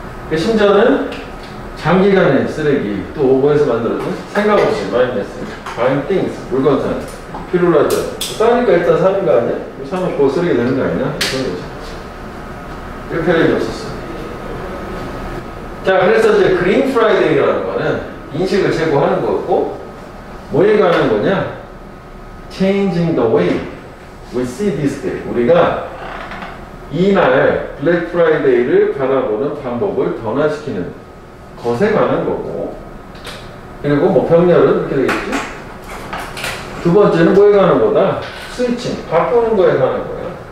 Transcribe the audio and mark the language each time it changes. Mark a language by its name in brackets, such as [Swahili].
[Korean] 그 심지어는 장기간의 쓰레기 또 뭐에서 만들어진 생각 없이 [English] buying things [Korean] 물건 사는 필요로 하죠. 싸니까 일단 사는 거 아니야? 사면 그거 쓰레기 되는 거 아니냐? 그런 거죠. 이렇게 할 일이 없었어. 자, 그래서 이제 그린 프라이데이라는 거는 인식을 제고하는 거고 뭐에 관한 거냐? [English] Changing the way we see this day. [Korean] 우리가 이날 블랙 프라이데이를 바라보는 방법을 변화시키는 것에 관한 거고 그리고 뭐 병렬은 이렇게 되겠지? 두 번째는 뭐에 관한 거다? 스위칭, 바꾸는 거에 관한 거야.